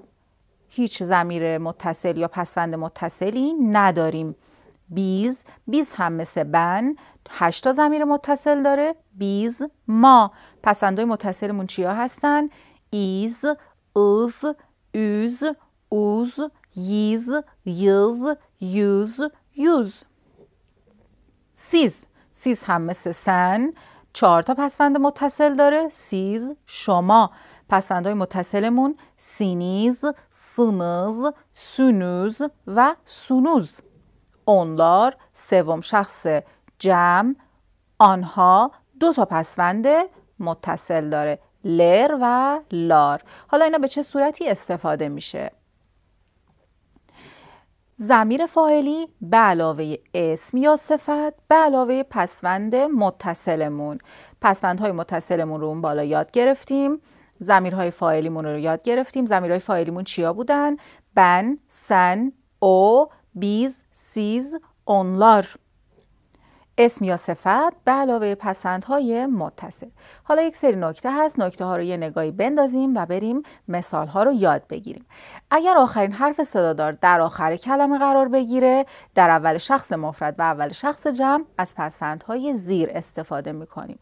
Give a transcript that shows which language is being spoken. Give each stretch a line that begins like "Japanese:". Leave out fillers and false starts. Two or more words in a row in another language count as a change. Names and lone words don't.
Persian: هیچ ضمیر متصل یا پسوند متصلی نداریم. بیز، بیز هم مثل بن 8 تا ضمیر متصل داره. بیز، ما. پسوندهای متصلمون چیا هستن؟
Turkish: iz, ız, üz, uz, yiz, yız, yuz, yüz.
Persian: سیز، سیز هم مثل سن 4 تا پسوند متصل داره. سیز، شما. پسوندهای متصلمون
Turkish: siniz, sınız, sunuz
Persian: و سونوز. onlar سوم شخص جمع، آنها 2 تا پسوند متصل داره. لر و لار. حالا اینا به چه صورتی استفاده میشه؟ ضمیر فاعلی به علاوه اسم یا صفت به علاوه پسوند متصلمون. پسوندهای متصلمون رو اون بالا یاد گرفتیم. ضمیرهای فاعلیمون رو یاد گرفتیم. ضمیرهای فاعلیمون چیا بودن؟
Turkish: ben, sen, o, biz, siz, onlar.
Persian: اسم یا صفت به علاوه پسوندهای متصل. حالا یک سری نکته هست. نکته ها رو یه نگاهی بندازیم و بریم مثال ها رو یاد بگیریم. اگر آخرین حرف صدادار در آخر کلمه قرار بگیره، در اول شخص مفرد و اول شخص جمع از پسوندهای زیر استفاده میکنیم.